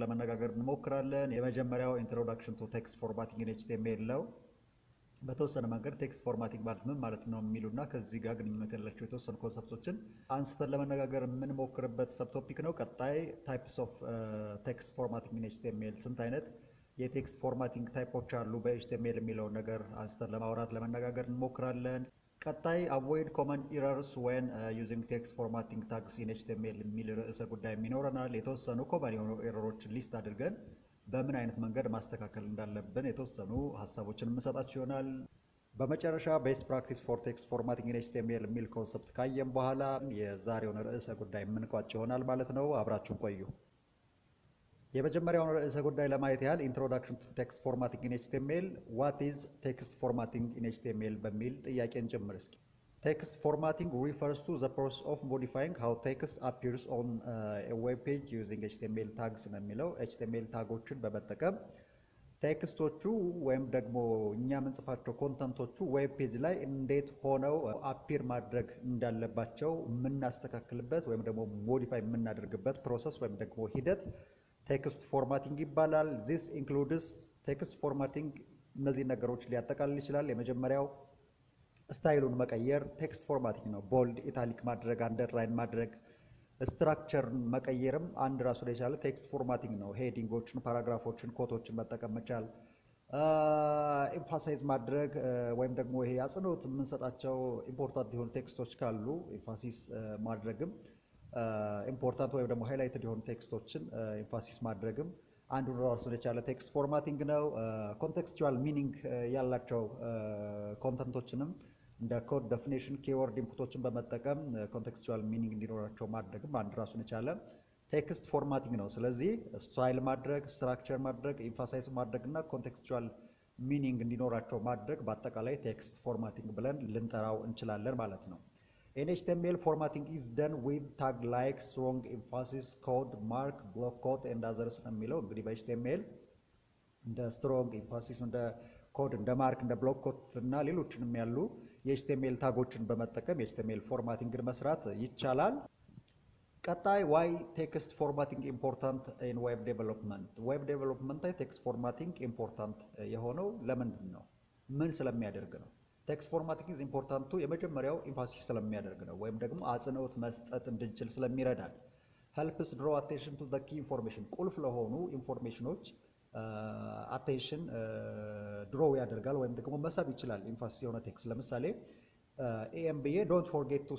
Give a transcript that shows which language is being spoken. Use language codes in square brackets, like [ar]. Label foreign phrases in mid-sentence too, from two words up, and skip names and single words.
[am] ለመነጋገር እንሞክራለን የመጀመሪያው [en] introduction to text formatting in HTML [am] ነው በተወሰነ መንገድ [en] text formatting [am] ምን ማለት ነው የሚሉና ከዚህ ጋር ግንኙነት ያላቸው የተወሰኑ ኮንሰፕቶችን አንስተን ለመነጋገር የምንሞክርበት [en] sub topic [am] ነው ቀጣይ [en] types of text formatting in HTML [am] ስንት አይነት [en] text formatting types [am] አሉ በኤችቲኤምኤል የሚለው ነገር አንስተን ለማውራት ለመነጋገር እንሞክራለን ቀጣይ [en] avoid common errors when using text formatting tags in HTML [am] የሚል ርዕሰ ጉዳይ የሚኖረናል የተወሰኑ ኮመን የሆኑ ኤረሮችን ሊስት አድርገን በምን አይነት መንገድ ማስተካከል እንዳለብን የተወሰኑ ሐሳቦችን እንሰጣችሁ ይሆናል በመጨረሻ [en] best practice for text formatting in HTML [am] የሚል ኮንሰፕት ካየን በኋላ የዛሬውን ርዕሰ ጉዳይ የምንቋጭ ይሆናል ማለት ነው አብራችሁን ቆዩ የመጀመሪያውን ርዕሰ ጉዳይ ለማየት ያህል [en] introduction to text formatting in HTML what is text formatting in HTML [am] በሚል ጥያቄን ጀምር እስኪ [en] text formatting refers to the process of modifying how text appears on a web page using HTML tags [am] ነው የሚለው HTML ታጎችን በመጠቀም ቴክስቶቹ ወይም ደግሞ እኛ የምንጽፋቸው ኮንተንቶቹ [en] web page [am] ላይ እንዴት ሆነው አፒር ማድረግ እንዳለባቸው የምናስተካክልበት ወይም ደግሞ ሞዲፋይ የምናደርግበት ፕሮሰስ ወይም ደግሞ ሂደት [en] text formatting [am] ይባላል [en] this includes text formatting [am] እነዚህ ነገሮች ሊያጠቃልል ይችላል የመጀመሪያው ስታይሉን መቀየር [en] text formatting [am] ነው [en] bold italic [am] ማድረግ underline ማድረግ ስትራክቸር መቀየርም አንድ ራሱ ላይ ያለ [en] text formatting [am] ነው ሄዲንጎችን ፓራግራፎችን ኮቶችን መጠቀም መቻል ኤምፋሳይዝ ማድረግ ወይም ደግሞ ይሄ አጽንኦት የምንሰጣቸው ኢምፖርታንት የሆኑ ቴክስቶች ካሉ ኤምፋሲስ ማድረግም ኢምፖርታንት ወይ ደግሞ ሃይላይትድ የሆኑ ቴክስቶችን ኤምፋሲስ ማድረግም አንዱ ራሱን የቻለ [en] text formatting [am] ነው [en] contextual meaning [am] ያላቸው ኮንተንቶችንም እንደ [en] code definition keyword inputs [am] በመጠቀም [en] contextual meaning [am] እንዲኖራቸው ማድረግም አንዱ ራሱን የቻለ [en] text formatting [am] ነው ስለዚህ ስታይል ማድረግ ስትራክቸር ማድረግ ኤምፋሳይዝ ማድረግና [en] contextual meaning [am] እንዲኖራቸው ማድረግ በአጠቃላይ [en] text formatting [am] ብለን ልንጠራው እንችላለን ማለት ነው [en] In HTML, formatting is done with tag like strong emphasis, code, mark, block quote, and others. [am] የሚለው እንግዲህ በHTML እንደ [en] strong emphasis [am] እንደ code እንደ mark እንደ [en] block quote [am] እና ሌሎችንም ያሉ የHTML ታጎችን በመጠቀም የ [en] HTML formatting [am] መስራት ይቻላል። ቀጣይ [en] why text formatting important in web development? Web development [am] ላይ [en] text formatting important [am] የሆነው ለምንድን ነው? ምን ስለሚያደርግ ነው? [en] text formatting is important to [am] የመጀመሪያው ኤምፋሲስ ስለሚያደርግ ነው ወይም ደግሞ አጽንኦት መስጠት እንድንችል ስለሚረዳን [en] helps draw attention to the key information [am] ቁልፍ ለሆኑ ኢንፎርሜሽኖች [en] attention draw [am] ያደርጋል ወይም ደግሞ መሳብ ይችላል ኤምፋሲስ የሆነ ቴክስት ለምሳሌ [en] AMBA don't forget to